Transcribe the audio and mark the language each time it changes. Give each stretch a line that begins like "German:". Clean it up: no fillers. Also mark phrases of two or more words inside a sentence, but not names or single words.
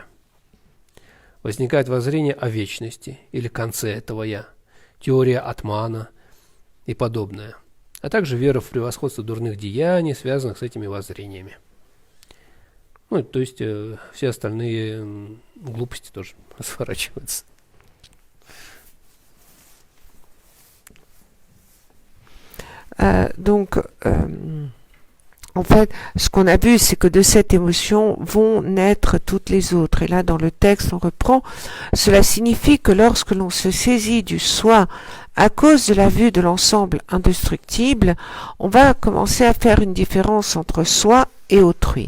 Russian: Возникает воззрение о вечности или конце этого «я», теория атмана и подобное, а также вера в превосходство дурных деяний, связанных с этими воззрениями. Ну, то есть все остальные глупости тоже разворачиваются.
French: Donc, En fait, ce qu'on a vu, c'est que de cette émotion vont naître toutes les autres. Et là, dans le texte, on reprend. Cela signifie que lorsque l'on se saisit du soi à cause de la vue de l'ensemble indestructible, on va commencer à faire une différence entre soi et autrui.